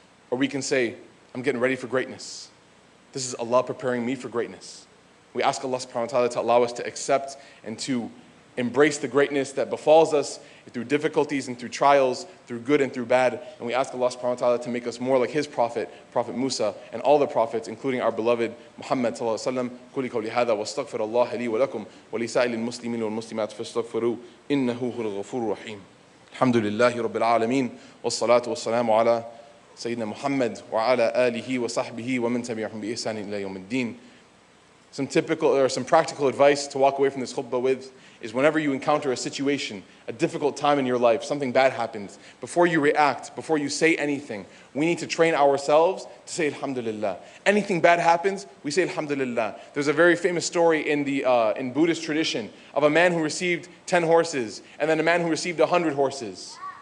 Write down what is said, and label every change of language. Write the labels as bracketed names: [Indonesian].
[English] Or we can say, I'm getting ready for greatness. This is Allah preparing me for greatness. We ask Allah subhanahu wa ta'ala to allow us to accept and to embrace the greatness that befalls us through difficulties and through trials, through good and through bad. And we ask Allah subhanahu wa ta'ala to make us more like his prophet, Prophet Musa, and all the prophets, including our beloved Muhammad sallallahu alaihi wasallam. [Arabic] قولي قولي هذا واستغفر الله لي ولكم ولسائر المسلمين والمسلمات فاستغفروه إنه هو الغفور الرحيم. الحمد لله رب العالمين والصلاة والسلام على سيدنا محمد وعلى آله وصحبه ومن تبعهم بإحسان إلى يوم الدين. [English] Some typical or some practical advice to walk away from this khutbah with is whenever you encounter a situation, a difficult time in your life, something bad happens, before you react, before you say anything, we need to train ourselves to say Alhamdulillah. Anything bad happens, we say Alhamdulillah. There's a very famous story in Buddhist tradition of a man who received 10 horses and then a man who received 100 horses.